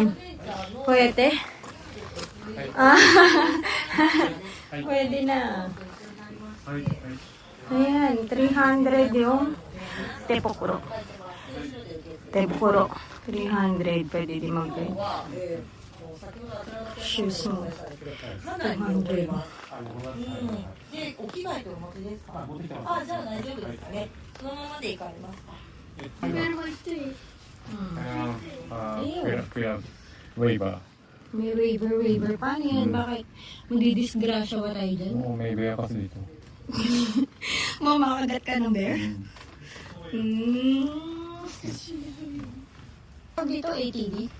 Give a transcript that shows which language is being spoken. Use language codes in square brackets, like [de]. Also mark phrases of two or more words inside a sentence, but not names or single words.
[tl] Pwede? Pwede na. Ayan, 300 yung tepokuro. Tepokuro. 300. Pwede di mag-bed. Shoes mo. 200. [ja] で、お着替えてお持ちですか？あ、じゃあ大丈夫ですかね。そのままで行かれますか？ [tl] waiver May waiver. Paano yan? Bakit? Magdidisgrasya ba tayo dyan? oh may bear kasi dito Mamakagat ka ng bear? Dito, ATV?